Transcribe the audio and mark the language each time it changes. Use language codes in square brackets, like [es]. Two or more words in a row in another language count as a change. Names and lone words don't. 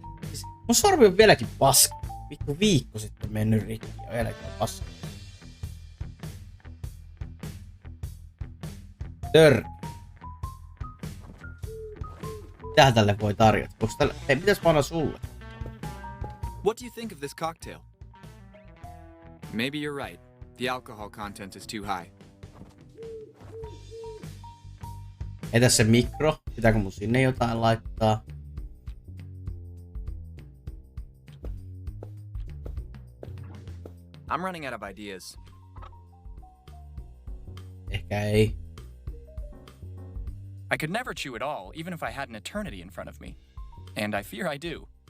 [fi] Siis mun sormi on vieläkin paska. Vittu viikko sitten mennyt rikki ja vieläkin on paska. Törkeä. Mitähän tälle voi tarjota? Hei, mitäs mä annan sulle? [en] What do you think of this cocktail? Maybe you're right. The alcohol content is too high. [fi] Entäs se mikro? Pitääkö mun sinne jotain laittaa? [en] I'm running out of ideas. [fi] Ehkä ei. [en] I could never chew it all, even if I had an eternity in front of me. And I fear I do.